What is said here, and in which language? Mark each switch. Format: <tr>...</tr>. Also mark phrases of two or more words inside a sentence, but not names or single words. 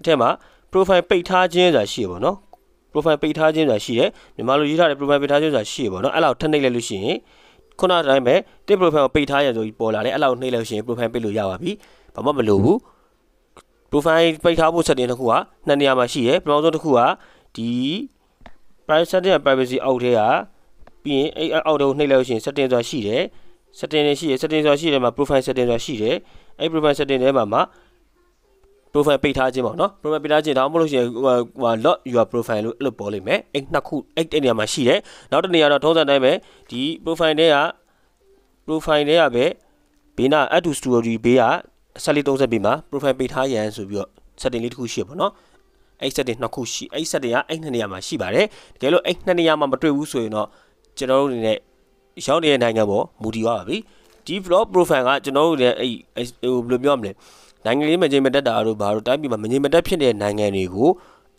<my>ထက်မှာ profile ပိတ်ထားခြင်းဆိုတာရှိရပေါ့နော် profile ပိတ်ထားခြင်းဆိုတာရှိတယ်မြန်မာလိုရေးထားတဲ့ profile ပိတ်ထားခြင်းဆိုတာရှိရပေါ့နော်အဲ့လောက်ထပ်နှိပ်လိုက်လို့ရှိရင်ခုနတိုင်းပဲတစ် profile ကိုပိတ်ထားရဆိုပြီးပေါ်လာတယ်အဲ့လောက်နှိပ်လိုက်လို့ရှိရင် profile ပိတ်လို့ရပါပြီဘာမှမလိုဘူး profile ပိတ်ထားဖို့ setting တစ်ခုကနှစ်နေရာမှာရှိတယ်ပထမဆုံးတစ်ခုကဒီ</my> <en>private setting</en> <my>နဲ့ privacy အောက်ထဲကပြီးရင်အဲ့အောက်ထဲကိုနှိပ်လိုက်လို့ရှိရင် setting ဆိုတာရှိတယ် setting တွေရှိတယ် setting ဆိုတာရှိတယ်မှာ</my> <en>profile setting</en> <my>ဆိုတာရှိတယ်အဲ့</my> <en>profile setting</en> <my>ထဲမှာ profile ပိတ်ထားခြင်းပေါ့နော် profile ပိတ်ထားခြင်းဒါမှမဟုတ်လို့ရှိရင်</my> <en>lock your profile</en> <my>လို့အဲ့လိုပေါ်လိမ့်မယ်အဲ့နှစ်ခုအဲ့နေရာမှာရှိတယ်နောက်တစ်နေရာတော့ထုံးစံတိုင်းပဲဒီ profile ထဲကပဲဘေးနာ</my> <en>add to story</en> <my>ဘေးက1430ဘေးမှာ profile ပိတ်ထားရန်ဆိုပြီးတော့ setting လေးတစ်ခုရှိရပေါ့နော်အဲ့ setting နှစ်ခုရှိအဲ့ setting ကအဲ့နှစ်နေရာမှာရှိပါတယ် တကယ်လို့အဲ့နှစ်နေရာမှာမတွေ့ဘူးဆိုရင်တော့ကျွန်တော်တို့အနေနဲ့ရောက်နေတဲ့နိုင်ငံပေါ်မူတည်သွားပါပြီဒီ vlog profile ကကျွန်တော်တို့လည်းအဲ့ဘယ်လိုပြောမလဲနိုင်ငံလေးမငြိမ်မသက်တာတို့ဘာတို့တိုင်းပြည်မှာမငြိမ်မသက်ဖြစ်တဲ့နိုင်ငံတွေကိုအ</my>